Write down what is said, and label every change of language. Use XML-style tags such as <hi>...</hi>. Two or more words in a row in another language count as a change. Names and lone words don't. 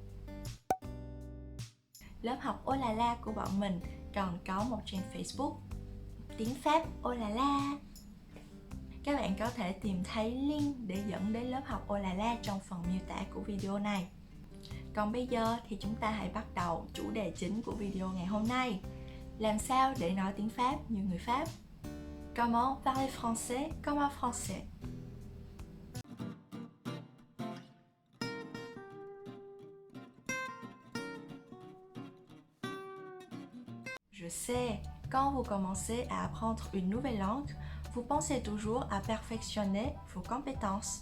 <vi>Lớp học Olala của bọn mình còn có một trang Facebook tiếng Pháp Olala. Các bạn có thể tìm thấy link để dẫn đến lớp học Olala trong phần miêu tả của video này. Còn bây giờ thì chúng ta hãy bắt đầu chủ đề chính của video ngày hôm nay. Làm sao để nói tiếng Pháp như người Pháp?</vi> <fr>Comment parler français comme un français? Je sais, quand vous commencez à apprendre une nouvelle langue, vous pensez toujours à perfectionner vos compétences.</fr>